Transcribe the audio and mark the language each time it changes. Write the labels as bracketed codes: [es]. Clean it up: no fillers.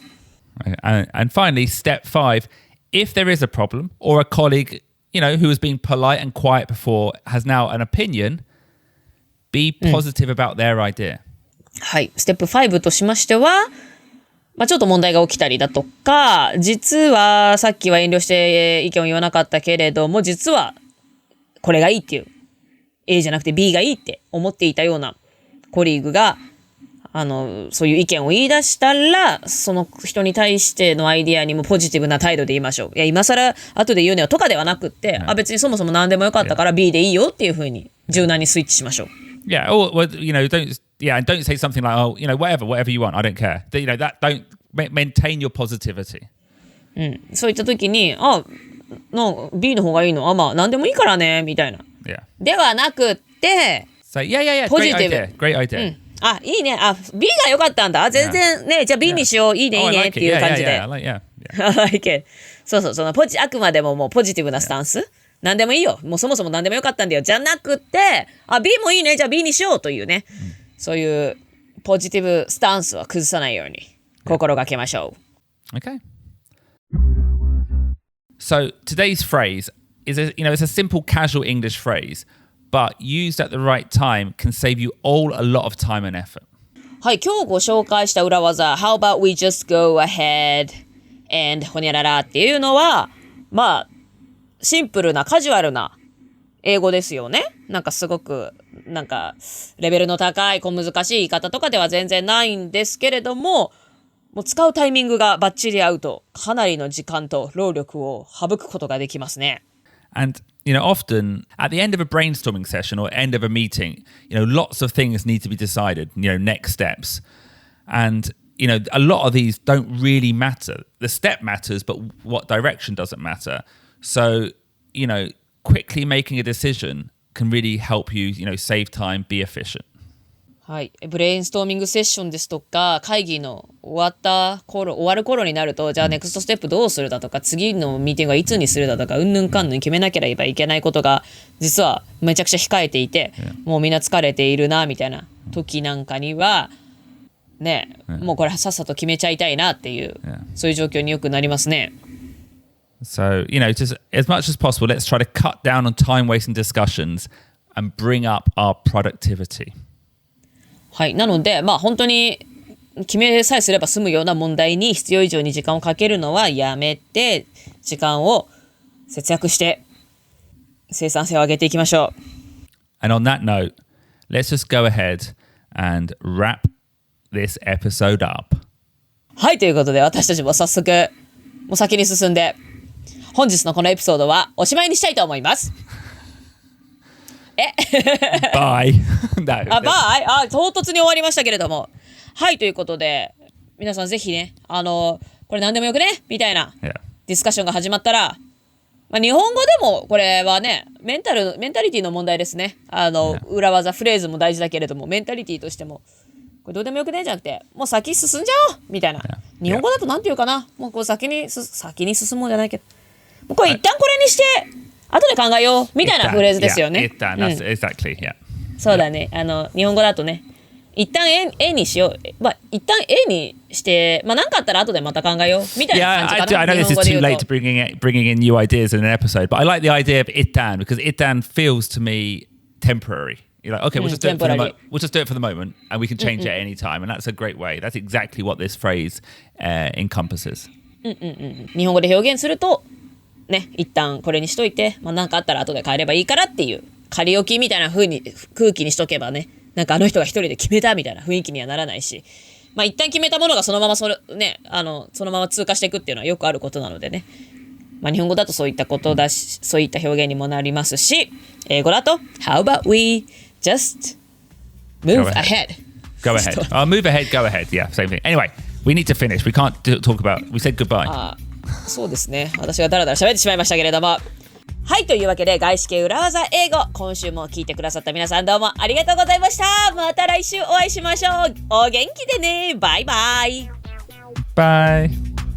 [ja] う。 [en] And finally, step 5, if there is a problem or a colleague who has been polite and quiet before has now an opinion, be positive about their idea. [ja] はい。ステップ5としましては、ちょっと問題が起きたりだとか、実はさっきは遠慮して意見を言わなかったけれども、実はこれがいいっていう、A じゃなくて B がいいって思っていたようなコリーグが、そういう意見を言い出したら、その人に対してのアイディアにもポジティブな態度で言いましょう。いや、今更後で言うのよとかではなくって、別にそもそも何でもよかったから B でいいよっていう風に柔軟にスイッチしましょう。 [en] Yeah, or don't say something like, oh, whatever you want, I don't care. Don't maintain your positivity. [ja] そういった時に、B の方がいいの、まあ何でもいいからねみたいな。 [en] Yeah. [ja] ではなくって、 [en] So yeah, great idea. [ja] いいね。B が良かったんだ。全然ね、じゃあ B にしよう。いいね、いいねっていう感じで。 [en] I like it. [ja] そう、あくまでももうポジティブなスタンス。何でもいいよ。もうそもそも何でもよかったんだよ。じゃなくて、B もいいね。じゃあ B にしようというね。そういうポジティブスタンスは崩さないように心がけましょ [en] う。Okay. So today's phrase is it's a simple casual English phrase, but used at the right time can save you all a lot of time and effort. [ja] はい、今日ご紹介した裏技、 [en] How about we just go ahead and [ja] ほにゃららっていうのは、まあ、シンプルなカジュアルな英語ですよね。なんかすごく、レベルの高い小難しい言い方とかでは全然ないんですけれども、もう使うタイミングがバッチリ合うと、かなりの時間と労力を省くことができますね。 [en] And, often at the end of a brainstorming session or end of a meeting, lots of things need to be decided, next steps. And, a lot of these don't really matter. The step matters, but what direction doesn't matter. So, quickly making a decision can really help you, save time, be efficient. [ja] はい。ブレインストーミングセッションですとか、会議の終わる頃になると、じゃあネクストステップどうするだとか、次のミーティングはいつにするだとか、うんぬんかんぬん決めなければいけないことが、実はめちゃくちゃ控えていて、もうみんな疲れているな、みたいな時なんかには、ね、もうこれさっさと決めちゃいたいなっていう、そういう状況によくなりますね。 [en] So, just as much as possible, let's try to cut down on time-wasting discussions and bring up our productivity. [ja] はい。なので、本当に決めさえすれば済むような問題に必要以上に時間をかけるのはやめて、時間を節約して生産性を上げていきましょう。 [en] And on that note, let's just go ahead and wrap this episode up. [ja] はい。ということで、私たちも早速、もう先に進んで、本日のこのエピソードはおしまいにしたいと思います。 [en] Bye. No. [ja] 唐突に終わりましたけれども。はい、ということで、皆さんぜひね、これ何でもよくねみたいなディスカッションが始まったら、日本語でもこれはね、メンタリティの問題ですね。裏技、フレーズも大事だけれども、メンタリティとしても、これどうでもよくねじゃなくて、もう先進んじゃおうみたいな。日本語だとなんていうかな、もうこう先に進もうじゃないけど、もうこれ一旦これにして、後で考えようみたいなフレーズですよね。 [en] Exactly, yeah. [ja] そうだね。日本語だとね、一旦 A にしよう。一旦 A にして、何かあったら後でまた考えようみたいな感じかな。 [en] I know this is too late to bringing in new ideas in an episode, but I like the idea of itdan because itdan feels to me temporary. You're like, okay, we'll just do it for the moment, and we can change it at any time, and that's a great way. That's exactly what this phrase encompasses. [ja] 日本語で表現すると、ね、一旦これにしといて、何かあったら後で変えればいいからっていう仮置きみたいな風に空気にしとけばね、なんかあの人が一人で決めたみたいな雰囲気にはならないし、一旦決めたものがそのままそのまま通過していくっていうのはよくあることなのでね。日本語だとそういったことだし、そういった表現にもなりますし、英語だと [en] How about we just move ahead? Go ahead. Move ahead, go ahead. Yeah, same thing. Anyway, we need to finish. We can't talk about. We said goodbye. [ja] そうですね。私がだらだら喋ってしまいましたけれども。はい、というわけで、外資系裏技英語、今週も聞いてくださった皆さんどうもありがとうございました。また来週お会いしましょう。お元気でね。バイバイ。バイ。